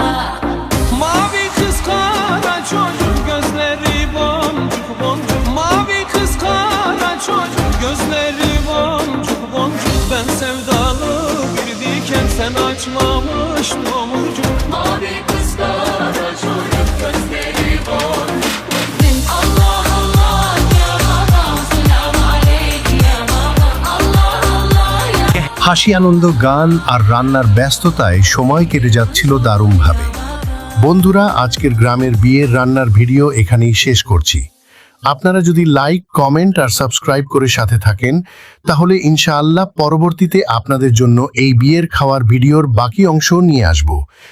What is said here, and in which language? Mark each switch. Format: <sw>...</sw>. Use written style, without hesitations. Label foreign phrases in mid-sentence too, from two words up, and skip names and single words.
<tr>Mavi kız kara çocuk, gözleri boncuk boncuk. Mavi kız kara çocuk, gözleri boncuk boncuk. Ben sevdalı bir diken, sen açmamış tomurcuk. Mavi kız kara çocuk, gözleri boncuk boncuk. Allah, Allah, ya Baba.</tr> <ar>السلام عليكم يا بابا.</ar> <tr>Allah, Allah, ya</tr> <bn>হাসি, আনন্দ, গান আর রান্নার ব্যস্ততায় সময় কেটে যাচ্ছিল দারুণভাবে। বন্ধুরা, আজকের গ্রামের বিয়ের রান্নার ভিডিও এখানেই শেষ করছি। আপনারা যদি লাইক, কমেন্ট আর সাবস্ক্রাইব করে সাথে থাকেন, তাহলে ইনশাআল্লাহ পরবর্তীতে আপনাদের জন্য এই বিয়ের খাওয়ার ভিডিওর বাকি অংশ নিয়ে আসব।</bn>